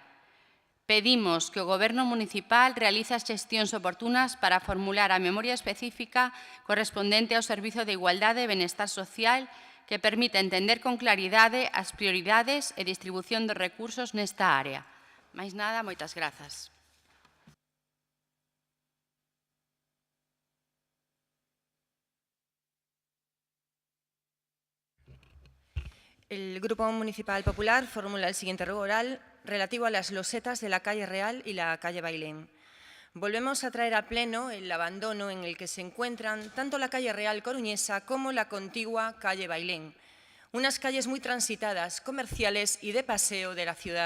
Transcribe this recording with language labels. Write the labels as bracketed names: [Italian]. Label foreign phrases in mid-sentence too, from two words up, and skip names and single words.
[Galician] Pedimos que o Goberno municipal realice as xestións oportunas para formular a memoria específica correspondente ao Servizo de Igualdade e Benestar Social que permita entender con claridade as prioridades e distribución dos recursos nesta área. Máis nada, moitas grazas. [Spanish] El Grupo Municipal Popular formula el siguiente ruego oral relativo a las losetas de la calle Real y la calle Bailén. Volvemos a traer a pleno el abandono en el que se encuentran tanto la calle Real coruñesa como la contigua calle Bailén, unas calles muy transitadas, comerciales y de paseo de la ciudad.